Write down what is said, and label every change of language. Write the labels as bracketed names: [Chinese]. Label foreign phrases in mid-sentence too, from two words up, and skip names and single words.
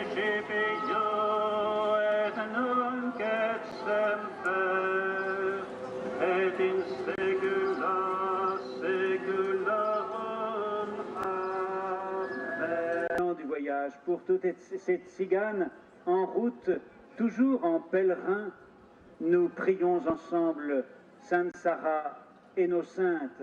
[Latin] CPO et nunc et semper et in saecula saeculorum. Amen. [French] Du voyage pour toutes ces tziganes en route, toujours en pèlerin, nous prions ensemble Sainte Sarah et nos saintes.